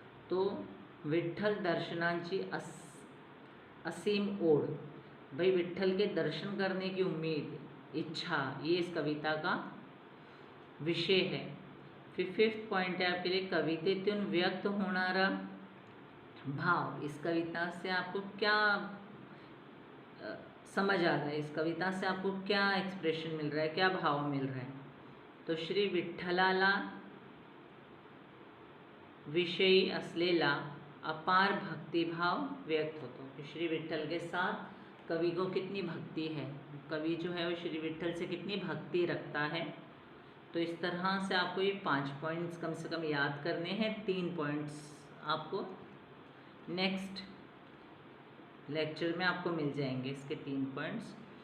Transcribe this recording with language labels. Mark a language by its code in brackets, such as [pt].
[hi] तो [mr] विठ्ठल दर्शनांची असीम ओढ, [hi] भाई विठ्ठल के दर्शन करने की उम्मीद, इच्छा, ये इस कविता का विषय है। फिर फिफ्थ पॉइंट है आपके लिए [mr] कवितेतून व्यक्त होणारा भाव। [hi] इस कविता से आपको क्या समझ आ रहा है, इस कविता से आपको क्या एक्सप्रेशन मिल रहा है, क्या भाव मिल रहा है। [mr] तो श्री विठ्ठलाला विषयी असलेला अपार भक्तिभाव व्यक्त होतो। [hi] श्री विठ्ठल के साथ कवि को कितनी भक्ति है, कवि जो है वो श्री विठ्ठल से कितनी भक्ति रखता है। तो इस तरह से आपको ये 5 पॉइंट्स कम से कम याद करने हैं। 3 पॉइंट्स आपको नेक्स्ट लेक्चर में आपको मिल जाएंगे इसके 3 पॉइंट्स।